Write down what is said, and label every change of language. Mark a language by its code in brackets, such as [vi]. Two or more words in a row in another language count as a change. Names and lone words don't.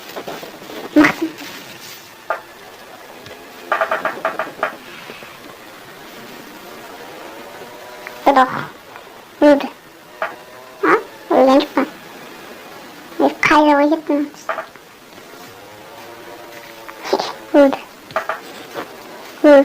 [de] Doch. Würde. [tr] Ha? Öyle gitmem. Bir Kayra'ya gitmem. [de] Würde. gut.